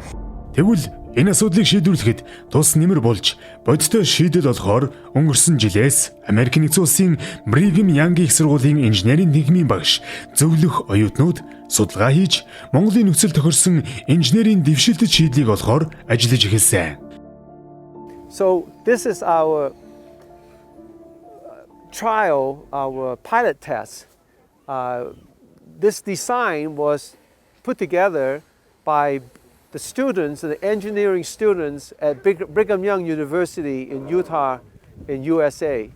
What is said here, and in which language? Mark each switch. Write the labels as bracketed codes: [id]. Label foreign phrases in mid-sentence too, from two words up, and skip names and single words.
[mn] Тэгвэл энэ асуудлыг шийдвэрлэхэд тус нэмэр болж бодиттой шийдэл болохоор өнгөрсөн жилээс Америк нэгдсэн улсын Brigham Young их сургуулийн инженерийн тэнхимийн багш зөвлөх оюутнууд судалгаа хийж Монголын нөхцөл тохирсон инженерийн дэвшилтэд шийдлийг олохоор ажиллаж эхэлсэн. [en] So this is our trial, our pilot test. This design was put together by the students, the engineering students at Brigham Young University in Utah, in USA.